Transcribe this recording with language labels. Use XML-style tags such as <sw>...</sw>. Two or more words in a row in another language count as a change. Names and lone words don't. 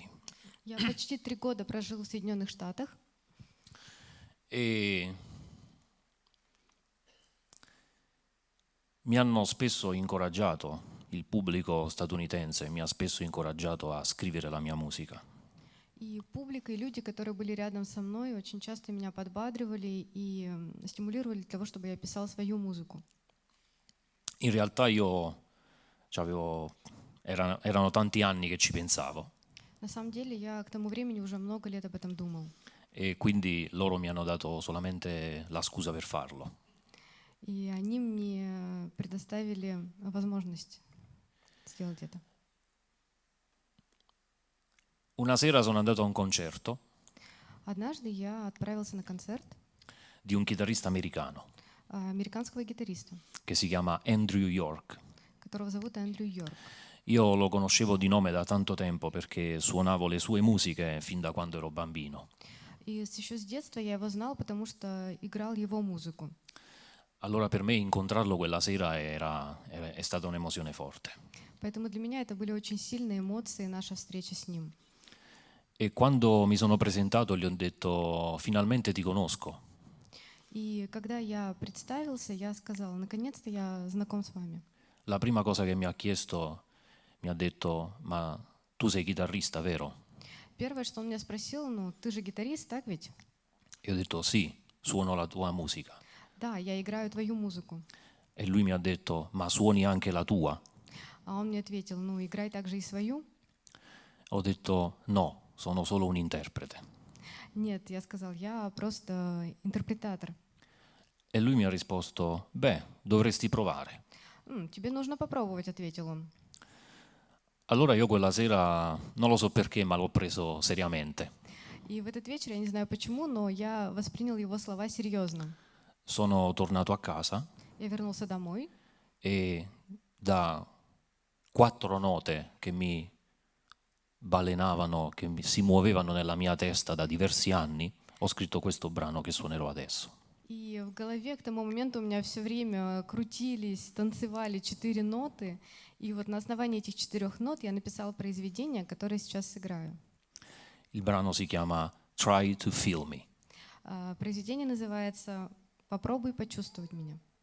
<ru>Я почти 3 года прожил в Соединенных Штатах,</ru> <it>e mi hanno spesso incoraggiato, il pubblico statunitense mi ha spesso incoraggiato a scrivere la mia musica.</it> <ru>и публика, и люди, которые были рядом со мной, очень часто меня подбадривали и стимулировали для того, чтобы я писал свою музыку.</ru> <it>In realtà erano tanti anni che ci pensavo</it> <ru>На самом деле я к тому времени уже много лет об этом думал.</ru> <it>e quindi loro mi hanno dato solamente la scusa per farlo.</it> <ru>И они мне предоставили возможность сделать это.</ru> <it>Una sera sono andato a un concerto</it> <ru>Однажды я отправился на концерт</ru> <it>di un chitarrista americano</it> <ru>американского гитариста,</ru> <it>che si chiama Andrew York.</it> <ru>которого зовут Эндрю Йорк.</ru> <it>Io lo conoscevo di nome da tanto tempo perché suonavo le sue musiche fin da quando ero bambino.</it> <ru>И еще с детства я его знал, потому что играл его музыку.</ru> <it>Allora per me incontrarlo quella sera è stata un'emozione forte.</it> <ru>Поэтому для меня это были очень сильные эмоции, наша встреча с ним.</ru> <it>E quando mi sono presentato gli ho detto finalmente ti conosco.</it> <ru>И когда я представился, я сказала, наконец-то я знаком с вами.</ru> <it>La prima cosa che mi ha chiesto, mi ha detto, ma tu sei chitarrista, vero?</it> <ru>Первое, что он меня спросил, ну, ты же гитарист, так ведь?</ru> <it>E ho detto sì, suono la tua musica.</it> <ru>Да, я играю твою музыку.</ru> <it>E lui mi ha detto, ma suoni anche la tua?</it> <ru>А он мне ответил, ну, играй также и свою.</ru> <it>Ho detto no, sono solo un interprete.</it> <ru>Нет, я сказал, я просто интерпретатор.</ru> <it>E lui mi ha risposto, beh, dovresti provare.</it> <ru>Тебе нужно попробовать, ответил он.</ru> <it>Allora io quella sera, non lo so perché, ma l'ho preso seriamente.</it> <ru>И в этот вечер, я не знаю почему, но я воспринял его слова серьезно.</ru> <it>Sono tornato a casa</it> <ru>Я вернулся домой,</ru> <it>e da 4 note che mi balenavano, che si muovevano nella mia testa da diversi anni, ho scritto questo brano che suonerò adesso.</it> <ru>и в голове к тому моменту у меня все время крутились, танцевали 4 ноты. И вот на основании этих 4 нот я написал произведение, которое сейчас сыграю.</ru> <it>Il brano si chiama Try to Feel Me.</it> <ru>Произведение называется «Попробуй почувствовать меня».</ru>